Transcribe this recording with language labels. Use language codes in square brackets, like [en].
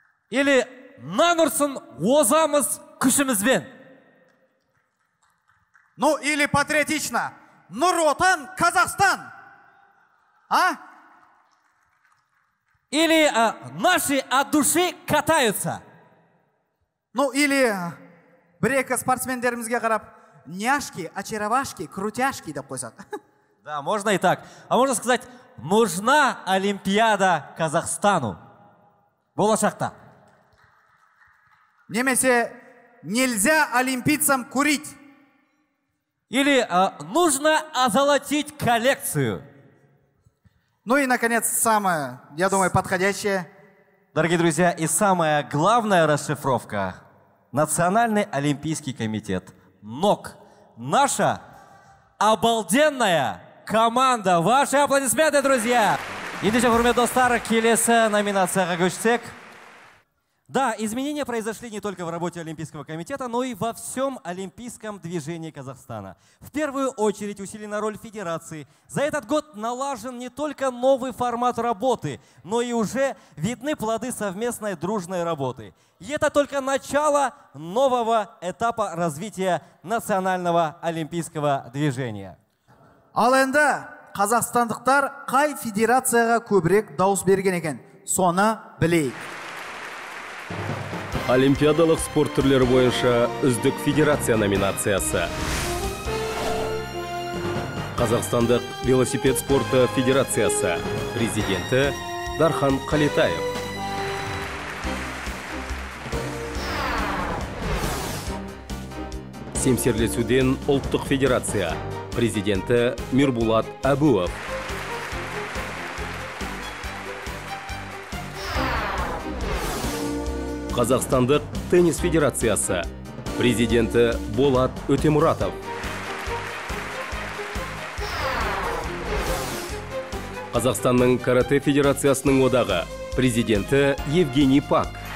[kk] Или «Нанурсын озамыз күшімізбен». [ru] Ну или патриотично. Нур-Отан, Казахстан. А? Или наши от души катаются. Ну или [kk] бір-екі спортсмендерімізге қарап, [ru] няшки, очаровашки, крутяшки [kk] деп қойсақ. [ru] Да, можно и так. А можно сказать, нужна Олимпиада Казахстану. [kk] Болашақта. [ru] Немесе нельзя олимпийцам курить. Или нужно озолотить коллекцию. Ну и, наконец, самое, я думаю, подходящее. Дорогие друзья, и самая главная расшифровка. Национальный олимпийский комитет. НОК. Наша обалденная команда. Ваши аплодисменты, друзья! [kk] Ендеше, құрметті достар, келесі номинацияға көшсек. [ru] Да, изменения произошли не только в работе Олимпийского комитета, но и во всем олимпийском движении Казахстана. В первую очередь усилена роль федерации. За этот год налажен не только новый формат работы, но и уже видны плоды совместной дружной работы. И это только начало нового этапа развития национального олимпийского движения. [kk] Ал енді қазақстандықтар қай федерацияға көбірек дауыс берген екен? Соны білейік. Олимпиадалық спорт түрлері бойынша үздік федерация номинациясы. Қазақстандық велосипед спорты федерациясы. Президенті Дархан Қалетаев. Семсерлесуден ұлттық федерация. Президенті Мирбулат Абуов. Қазақстандық теннис федерациясы. Президенті Болат Өтемұратов. Қазақстанның карате федерациясының одағы. Президенті Евгений Пак.